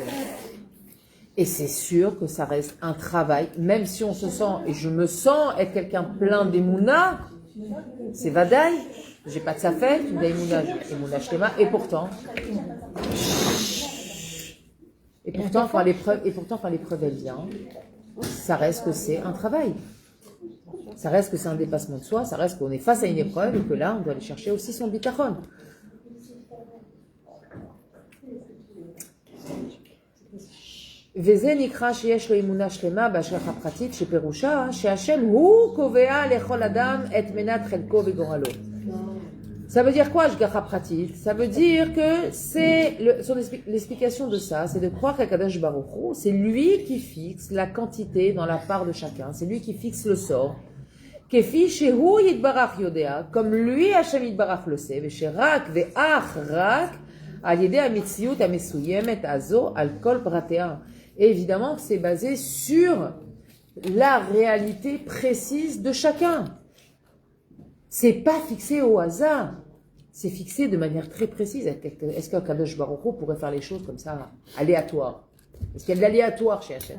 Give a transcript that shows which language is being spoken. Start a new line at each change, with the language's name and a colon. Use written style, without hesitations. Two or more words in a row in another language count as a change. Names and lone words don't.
French: Et c'est sûr que ça reste un travail, même si on se sent, et je me sens être quelqu'un plein d'émouna, c'est vadaï, j'ai pas de sa fête, une
Hebrew: אמונה שלמה,
French: et pourtant, quand l'épreuve elle vient, ça reste que c'est un travail. Ça reste que c'est un dépassement de soi, ça reste qu'on est face à une épreuve et que là, on doit aller chercher aussi son bitachon.
Hebrew: וזה נקרא שיש לו אמונה שלמה בהשגחה פרטית שפירושה שהשם הוא קובע לכל אדם את מנת חלקו וגורלו.
French: Ça veut dire quoi,
Hebrew: השגחה פרטית?
French: Ça veut dire que l'explication de ça, c'est de croire qu'
Hebrew: הקדוש ברוך הוא,
French: c'est lui qui fixe la quantité dans la part de chacun, c'est lui qui fixe le sort.
Hebrew: כפי שהוא יתברך יודע,
French: comme lui
Hebrew: השם יתברך
French: le sait,
Hebrew: ושרק ואך רק על ידי המציאות המסוימת הזו על כל פרטיה.
French: Et évidemment que c'est basé sur la réalité précise de chacun. C'est pas fixé au hasard. C'est fixé de manière très précise. Est-ce qu'un
Hebrew: קדוש ברוך הוא
French: pourrait faire les choses comme ça, aléatoire? Est-ce qu'il y a de l'aléatoire chez Hachem?